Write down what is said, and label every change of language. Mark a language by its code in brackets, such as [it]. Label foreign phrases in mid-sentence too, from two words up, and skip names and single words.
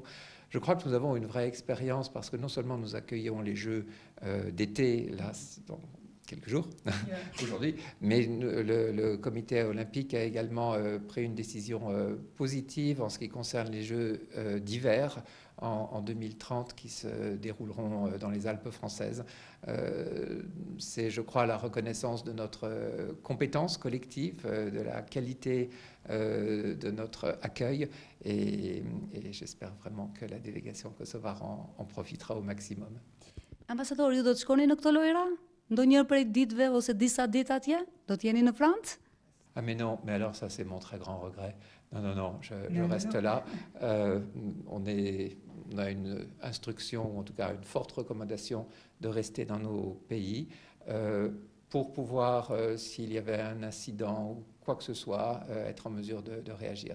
[fr] Je crois que nous avons une vraie expérience parce que non seulement nous accueillons les Jeux d'été, là, dans quelques jours, aujourd'hui, mais le comité olympique a également pris une décision positive en ce qui concerne les Jeux d'hiver en 2030 qui se dérouleront dans les Alpes françaises. C'est, je crois, la reconnaissance de notre compétence collective, de la qualité de notre accueil et j'espère vraiment que la délégation kosovare en profitera au maximum. [sq] Ambasador, ju do të shkoni në këto lojra? Ndonjëherë prej ditëve ose disa ditë atje? Do të jeni në Francë? [fr] Ah mais non, mais alors ça c'est mon très grand regret. Non, je reste là. On a une instruction, ou en tout cas une forte recommandation de rester dans nos pays pour pouvoir, s'il y avait un incident ou quoi que ce soit, être en mesure de réagir.